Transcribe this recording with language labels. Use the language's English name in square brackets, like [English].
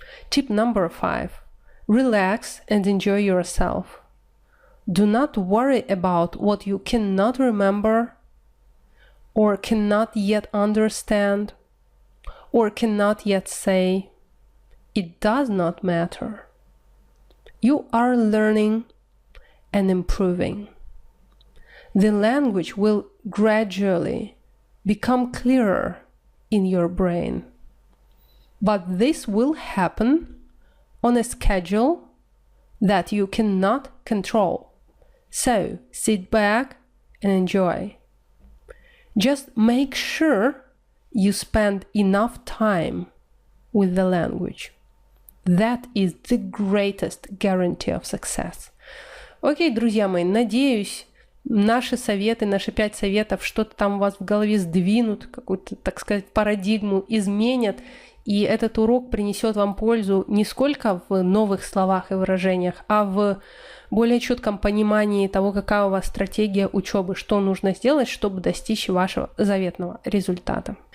[English] Tip number 5. Relax and enjoy yourself. Do not worry about what you cannot remember or cannot yet understand or cannot yet say. It does not matter. You are learning and improving. The language will gradually become clearer in your brain. But this will happen on a schedule that you cannot control. So sit back and enjoy. Just make sure you spend enough time with the language. That is the greatest guarantee of success. [Russian] Окей, друзья мои, надеюсь, наши советы, наши 5 советов что-то там у вас в голове сдвинут, какую-то, так сказать, парадигму изменят, и этот урок принесет вам пользу не сколько в новых словах и выражениях, а в более четком понимании того, какая у вас стратегия учебы, что нужно сделать, чтобы достичь вашего заветного результата.